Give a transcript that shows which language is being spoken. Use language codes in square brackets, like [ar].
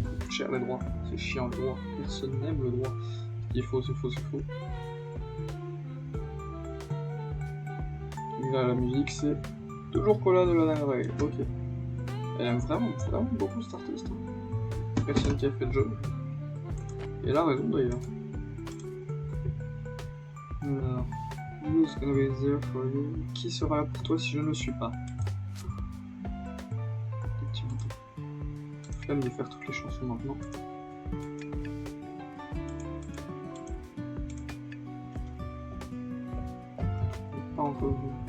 [fr] Cher les droits, c'est chiant les droits. Personne n'aime le droit. C'est faux, c'est faux, c'est faux. Et là, la musique, c'est toujours Cola de Lana Del Rey. Ok. Elle aime vraiment beaucoup cet artiste. Personne qui a fait le jeu. Et elle a raison d'ailleurs. [en] Alors, who's gonna be there for you? [fr] Qui sera là pour toi si je ne le suis pas? Des petits boutons. Flemme de faire toutes les chansons maintenant. Pas encore vu.